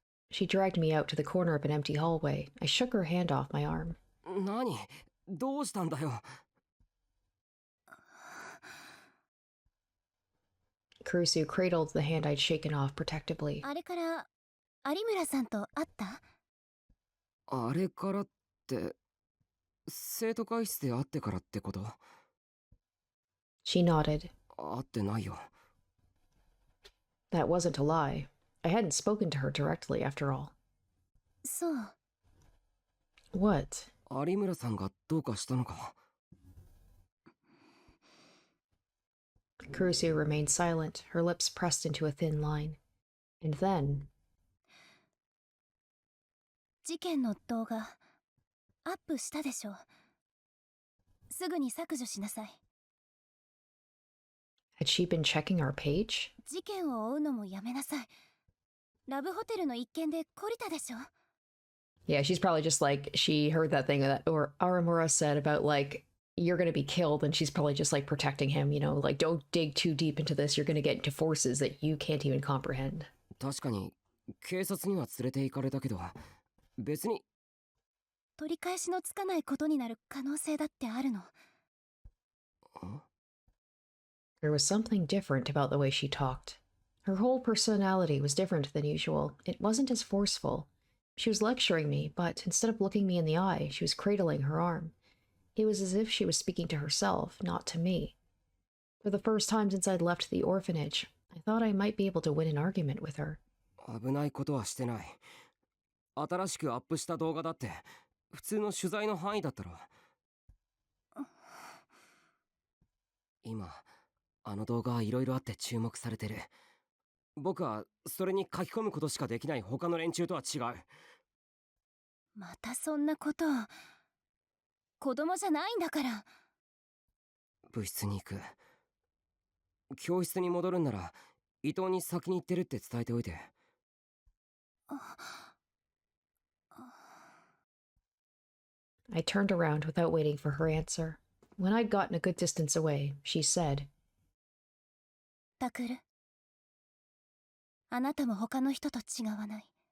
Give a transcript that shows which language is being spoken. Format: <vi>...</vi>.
<en>She dragged me out to the corner of an empty hallway. I shook her hand off my arm.</en> <ja>何？どうしたんだよ。</ja> <en>Kurusu cradled the hand I'd shaken off protectively.</en> <ja>あれから有村さんと会った？あれからって、生徒会室で会ってからってこと？</ja> <en>She nodded.</en> <ja>会ってないよ。</ja> <en>That wasn't a lie. I hadn't spoken to her directly after all.</en> <ja>そう。</ja> <en>What?</en> <ja>有村さんがどうかしたのか？</ja> <en>Kurusu remained silent, her lips pressed into a thin line. And then...</en> <ja>事件の動画アップしたでしょ。すぐに削除しなさい。</ja> <en>Had she been checking our page?</en> <ja>事件を追うのもやめなさい。ラブホテルの一件で懲りたでしょ。</ja> <en>Yeah, she's probably just like, she heard that thing that or Aramura said about like, you're gonna be killed, and she's probably just like protecting him, you know, like, don't dig too deep into this, you're gonna get into forces that you can't even comprehend.</en> <ja>確かに、警察には連れて行かれたけど、別に。取り返しのつかないことになる可能性だってあるの。</ja> <en>There was something different about the way she talked. Her whole personality was different than usual. It wasn't as forceful. She was lecturing me, but instead of looking me in the eye, she was cradling her arm. It was as if she was speaking to herself, not to me. For the first time since I'd left the orphanage, I thought I might be able to win an argument with her.</en> <ja>危ないことはしてない。新しくアップした動画だって、普通の取材の範囲だったろ。今、あの動画はいろいろあって注目されてる。僕はそれに書き込むことしかできない他の連中とは違う。またそんなこと。子供じゃないんだから。部室に行く。教室に戻るんなら伊藤に先に行ってるって伝えておいて。</ja> <en>I turned around without waiting for her answer. When I'd gotten a good distance away, she said,</en> <ja>タクル、あなたも他の人と違わない。</ja>